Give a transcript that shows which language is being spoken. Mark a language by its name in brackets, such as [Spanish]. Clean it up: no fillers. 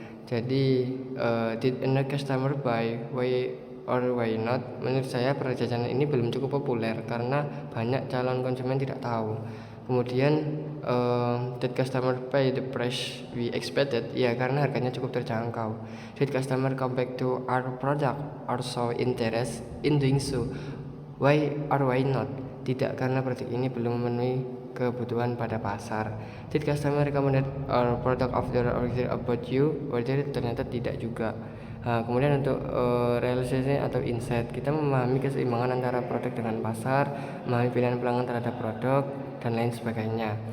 [English] Jadi did a customer buy, why or why not? [Indonesian] Menurut saya produk jajanan ini belum cukup populer karena banyak calon konsumen tidak tahu. Kemudian [English] did customer pay the price we expected? [Indonesian] Ya, karena harganya cukup terjangkau. [English] Did customer come back to our product or show interest in doing so? Why or why not? [Indonesian] Tidak, karena produk ini belum memenuhi kebutuhan pada pasar. [English] Did customer recommended our product after or about you? [Indonesian] Order? Ternyata tidak juga. Kemudian untuk realisasi atau insight, kita memahami keseimbangan antara produk dengan pasar, memahami pilihan pelanggan terhadap produk, dan lain sebagainya.